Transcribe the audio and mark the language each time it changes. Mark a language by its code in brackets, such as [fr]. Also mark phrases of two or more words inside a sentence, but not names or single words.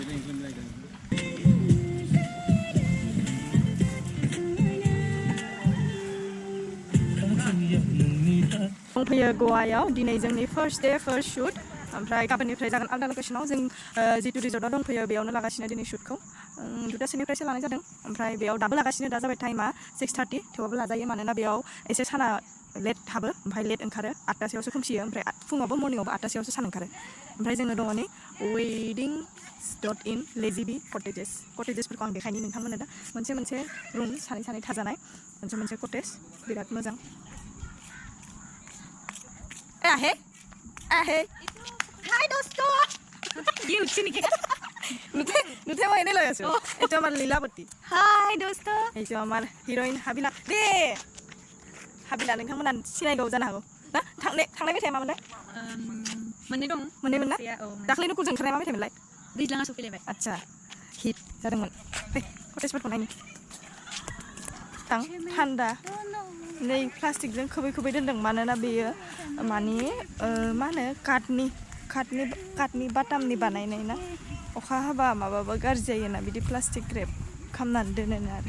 [brx] दंफैयो गवायाव दिनै जोंनि [en] first day first shoot [brx] ओमफ्राय गाबोननिफ्राय जागोन आलदा लकेसनाव जों जितु रिजर्टआव दंफैयो बेयावनो लागासिनो दिनै शुटखौ 2टासोनिफ्रायसो लानाय जादों ओमफ्राय बेयाव दाबो लागासिनो दा जाबाय टाइमा 6:30 थेवबाबो लाजायो मानोना बेयाव एसे साना लेट हाबो ओमफ्राय लेट ओंखारो 8टासोआवसो खोमसियो ओमफ्राय फुङावबो मर्निंआवबो 8टासोआवसो सान ओंखारो ओमफ्राय जोङो दङ नै weddings.in लेजिबि कटेजेसफोरखौ आं देखायनि नोंथांमोननो दा मोनसे रुम सानै थाजानाय मोनसे कटेज बिराद मोजां आहे [hi] हाय दोस्तो ये [as] उठছি নেকি নুঠে মই এনে লৈ আছো এটা আমাৰ লীলাৱতী হাই দোস্ত এইটো আমাৰ হিৰোইন হাবিলা দে [brx] हाबिला नोंथांमोना सिनायगौ जानो हागौ ना थांनाय मेथाइया मामोनलाय मोननै दं मोननैमोन ना दाख्लैनो कुलजों ओंखारनाय मा मेथाइमोनलाय दैज्लाङा सफैलायबाय आच्छा हिट जादोंमोन फै कटेजफोरखौ नायनि थान्दा नै प्लास्टिकजों खोबै दोनदों मानोना बेयो मानि मा होनो काटनि बाटामनि बानायनाय ना अखा हाबा माबाबा गाज्रि जायोना बिदि प्लास्टिक रेप खालामनानै दोनो आरो